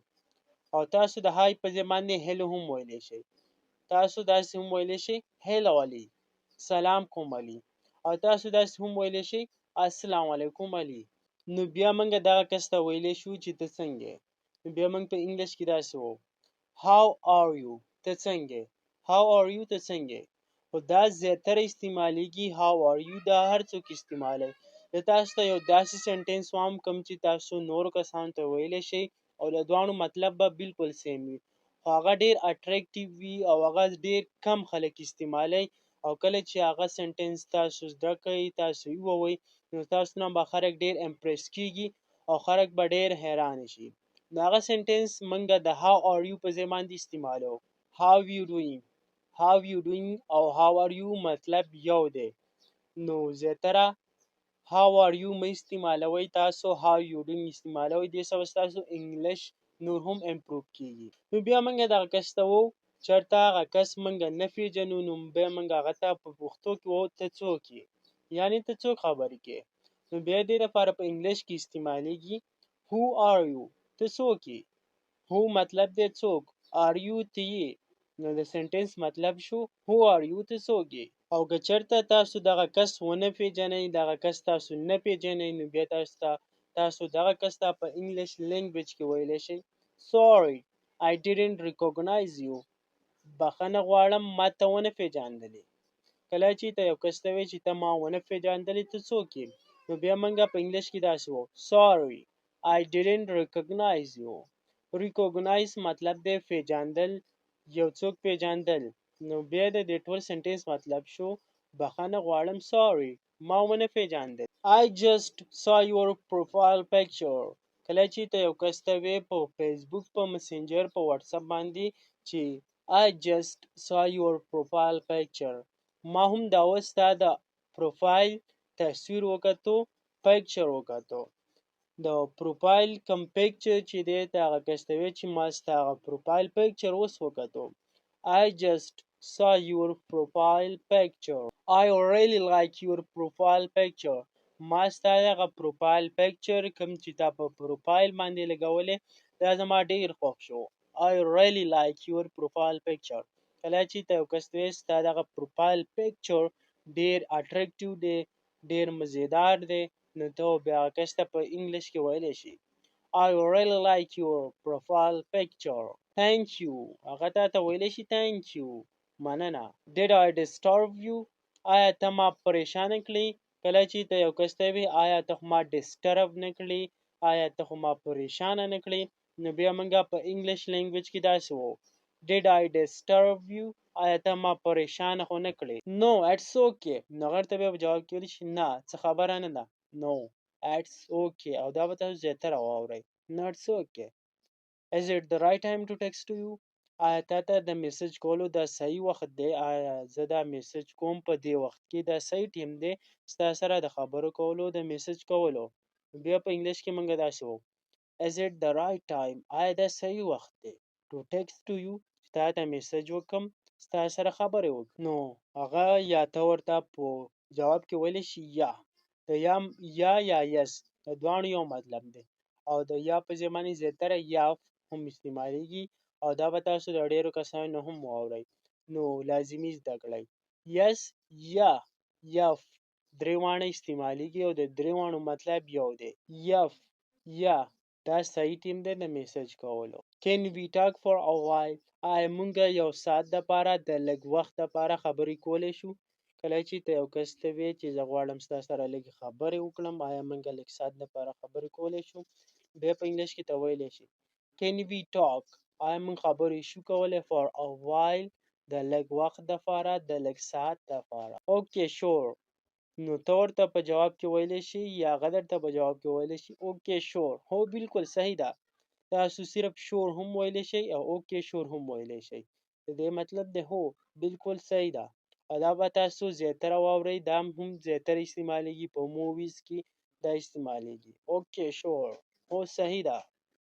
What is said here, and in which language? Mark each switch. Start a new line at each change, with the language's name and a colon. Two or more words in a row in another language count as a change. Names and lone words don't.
Pashto: او تاسو د های په ځای باندې هیلو هم ویلی شئ. تاسو داسې هم ویلی شئ هیلو علي، سلام کوم علي. او تاسو داسې هم ویلی شئ السلام علیکم علي. نو بیا موږ دغه کس ته ویلی شو چې ته څنګه. نو بیا موږ په انګلیش کې داسې وو
English: how are you،
Pashto: ته څنګه.
English: how are you
Pashto: ته څنګه. خو دا زیاتره استعمالیږي
English: how are you
Pashto: دا هر څوک استعمالوي. زه تاسو ته یو داسې سنټنس وایم کوم چې تاسو نورو کسانو ته ویلی شئ او د دواړو مطلب به بالکل سیم وي، خو هغه ډېر اټریکټیو وي او هغه ډېر کم خلک استعمالوي. او کله چې هغه سنټنس تاسو زده کړئ، تاسو یې ووایئ، نو تاسو نه به خلک ډېر امپریس کېږي او خلک به ډېر حیرانه شي. نو هغه سنټنس موږ د
English: how are you
Pashto: په ځای باندې استعمالوو.
English: how you doing، how you doing او how are you
Pashto: مطلب یو دی. نو زیاتره
English: how are you
Pashto: مه استعمالوئ، تاسو
English: how you doing
Pashto: استعمالوئ. دې سره به ستاسو انګلیش نور هم امپروف کېږي. نو بیا موږ دغه کس ته ووایو چېرته هغه کس موږ نه پېژنو، نو بیا موږ هغه ته په پښتو کې ووایو ته څوک یې، یعنې ته څوک خبرې کوې. نو بیا دې لپاره په انګلیش کې استعمالیږي
English: who are you،
Pashto: ته څوک یې. who مطلب دی څوک،
English: are you
Pashto: ته یې. نو د سنټنس مطلب شو
English: who are you
Pashto: ته څوک یې. او که چېرته تاسو دغه کس ونه پېژنئ، دغه کس تاسو نه پېژنئ، نو بیا تاسو دغه کس ته په انګلیش لینګویج کې ویلی شئ
English: sorry I didn't recognize you،
Pashto: بخښنه غواړم ما ته ونه پېژاندلې. کله چې ته یو کس ته وایې چې ته ما ونه پېژاندلې ته څوک یې، نو بیا موږ په انګلیش کې داسې وایو
English: sorry I didn't recognize you.
Pashto: recognize مطلب دی پېژاندل، یو څوک پېژاندل. نو بیا د دې ټول سنټنس مطلب شو بخښنه غواړم sorry ما ونه پېژاندل.
English: I just saw your profile picture،
Pashto: کله چې ته یو کس ته وایې په فیسبوک، په مسنجر، په واتساپ باندې چې
English: I just saw your profile picture،
Pashto: ما هم دا اوس ستا د پروفایل تصویر وکتو، پکچر وکتو. د پروفایل کم پکچر چې دی ته هغه کس ته وایې چې ما ستا هغه پروفایل پکچر اوس وکتو.
English: I just saw your profile picture، I really like your profile picture،
Pashto: ما ستا هغه پروفایل پکچر کوم چې تا په پروفایل باندې لګولی دا زما ډېر خوښ شو.
English: I really like your profile picture.
Pashto: کله چې ته یو کس ته وایې ستا دغه پروفایل پکچر ډېر اټریکټیو دی، ډېر مزیدار دی، نو ته بیا هغه کس ته په انګلیش کې ویلی شي
English: I really like your profile picture. Thank you،
Pashto: هغه ته ویلی شي
English: thank you،
Pashto: مننه.
English: Did I disturb you،
Pashto: آیا ته ما پریشانه کړې. کله چې ته یو کس ته وایې آیا ته خو ما ډسټرب نه کړې، آیا ته خو ما پریشانه نه کړې، نو بیا موږ په انګلیش لینګویج کې داسې وو
English: Did I disturb you،
Pashto: آیا ته ما پریشانه خو نه کړې.
English: No it's okay،
Pashto: نو هغه ته بیا په جواب کې ویلی شي نه څه خبره نه ده.
English: No It's okay
Pashto: او دا به تاسو زیاتره واورئ.
English: No, it's okay. Is it the right time to text to you?
Pashto: آیا تا ته د میسج کولو دا صحیح وخت دی؟ آیا زه دا میسج کوم په دې وخت کې دا صحیح ټیم دی ستا سره د خبرو کولو د میسج کولو؟ بیا په انګلیش کې مونږ داسې وو
English: Is it the right time?
Pashto: آیا دا صحیح وخت دی
English: to text to you
Pashto: چې تا ته میسج وکم ستا سره خبرې وکړم؟ نو هغه یا ته ورته په جواب کې ویلی شي یا د یا یس د دواړو یو مطلب دی او د یا په ځای باندې زیاتره یا هم استعمالیږي او دا به تاسو د ډېرو کسانو نه هم واورئ نو لازمي زده کړئ یس یا یف درې واړه استعمالیږي او د درې واړو مطلب یو دی یف یا دا صحیح ټیم دی د میسج کولو
English: Can we talk for a while?
Pashto: آیا موږ یو ساعت دپاره د لږ وخت دپاره خبرې کولی شو کله چې ته یو کس ته ویې چې زه غواړم ستا سره لږې خبرې وکړم آیا موږ لږ ساعت دپاره خبرې کولی شو بیا په انګلیش کې ته ویلی شي
English: Can we talk?
Pashto: آیا موږ خبرې شو کولی
English: for a while
Pashto: د لږ وخت دپاره د لږ ساعت دپاره
English: Okay sure
Pashto: نو ته ورته په جواب کې ویلی شي یا هغه درته په جواب کې ویلی شي
English: Okay sure
Pashto: هو بالکل صحیح ده تاسو صرف شور هم ویلی شئ او
English: okay sure
Pashto: هم ویلی شئ د دې مطلب دی هو بالکل صحیح ده او دا به تاسو زیاتره واورئ دا هم زیاتره استعمالیږي په موویز کې دا استعمالیږي
English: okay sure
Pashto: هو صحیح ده